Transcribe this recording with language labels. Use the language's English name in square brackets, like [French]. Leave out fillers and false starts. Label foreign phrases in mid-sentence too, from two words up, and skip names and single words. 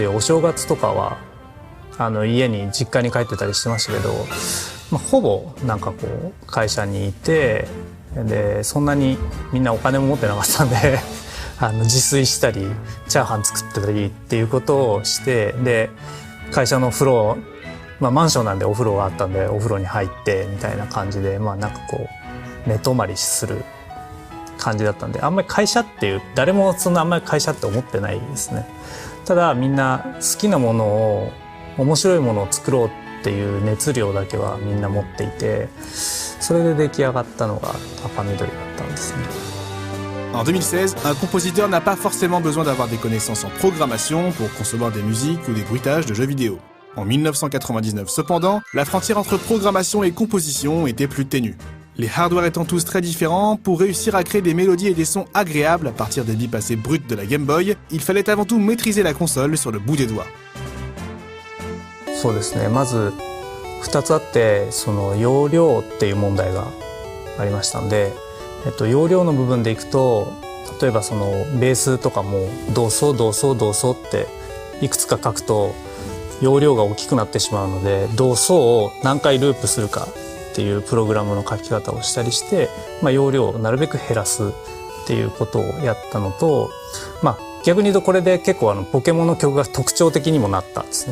[Japanese] いうお正月とかは家に実家に帰ってたりしてましたけど、ほぼなんかこう会社にいて、でそんなにみんなお金も持ってなかったんで自炊したりチャーハン作ってたりっていうことをして、で会社の風呂、マンションなんでお風呂があったんでお風呂に入ってみたいな感じで、なんかこう寝泊まりする感じだったんで、あんまり会社っていう誰もそんなあんまり会社って思ってないですね。ただみんな好きなものを面白いものを作ろうっていう熱量だけはみんな持っていて、それで出来上がったのが赤緑だったんですね。 [French] En 2016, un compositeur n'a pas forcément besoin d'avoir des connaissances en programmation pour concevoir des musiques ou des bruitages de jeux vidéo. En 1999 cependant, la frontière entre programmation et composition était plus ténue. Les hardware étant tous très différents, pour réussir à créer des mélodies et des sons agréables à partir des bits passés bruts de la Game Boy, il fallait avant tout maîtriser la console sur le bout des doigts. [Japanese] そうですね、まず2つあって、その容量っていう問題がありましたので、容量の部分でいくと、例えばそのベースとかもドソドソドソっていくつか書くと容量が大きくなってしまうので、ドソを何回ループするかっていうプログラムの書き方をしたりして、容量をなるべく減らすっていうことをやったのと、逆に言うとこれで結構ポケモンの曲が特徴的にもなったんですね。